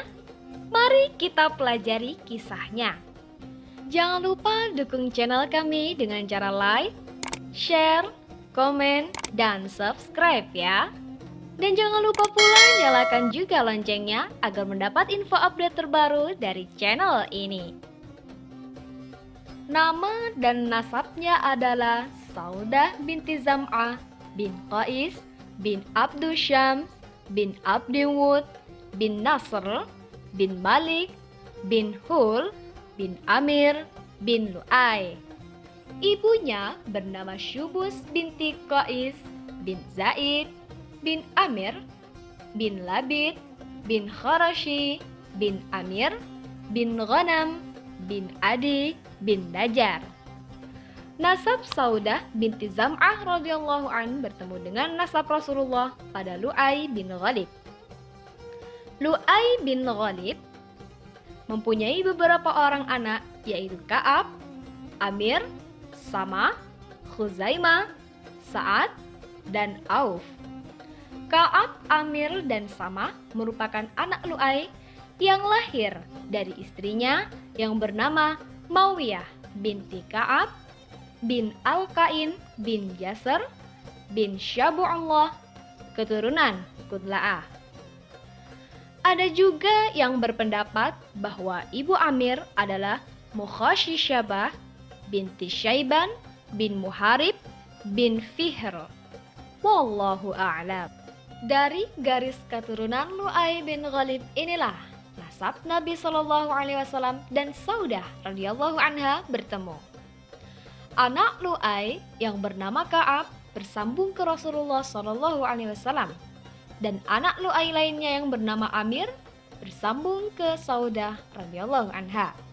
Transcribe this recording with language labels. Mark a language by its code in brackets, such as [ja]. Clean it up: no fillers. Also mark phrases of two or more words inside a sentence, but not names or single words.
[id] Mari kita pelajari kisahnya. Jangan lupa dukung channel kami dengan cara [en] like, share, [id] komen, dan subscribe ya. Dan jangan lupa pula nyalakan juga loncengnya agar mendapat info update terbaru dari channel ini. Nama dan nasabnya adalah Saudah binti Zam'ah bin Qais bin Abdul Syams bin Abdiwud bin Nasr bin Malik bin Hul bin Amir bin Lu'ay. Ibunya bernama Syubus binti Qais bin Zaid bin Amir bin Labid bin Kharashi bin Amir bin Ghanam bin Adi bin Najar. Nasab Saudah binti Zam'ah [ar] radhiyallahu an [id] bertemu dengan nasab Rasulullah pada Lu'ay bin Ghalib. Lu'ay bin Ghalib mempunyai beberapa orang anak, yaitu Ka'ab, Amir, Sama, Khuzaimah, Sa'ad, dan Auf. Ka'ab, Amir, dan Sama merupakan anak Lu'ay yang lahir dari istrinya yang bernama Mawiyah binti Ka'ab bin Al-Qain bin Jasr bin Syabu'ullah, keturunan Kudla'ah. Ada juga yang berpendapat bahwa ibu Amir adalah Mukhashisyabah binti Syaiban bin Muharib bin Fihr. [ar] Wallahu a'lam. [id] Dari garis keturunan Lu'ay bin Ghalib inilah nasab Nabi [ar] Shallallahu alaihi wasallam [id] dan Saudah [ar] radhiyallahu anha [id] bertemu. Anak Lu'ay yang bernama Ka'ab bersambung ke Rasulullah [ar] Shallallahu alaihi wasallam [id] dan anak Lu'ay lainnya yang bernama Amir bersambung ke Saudah [ar] radhiyallahu anha.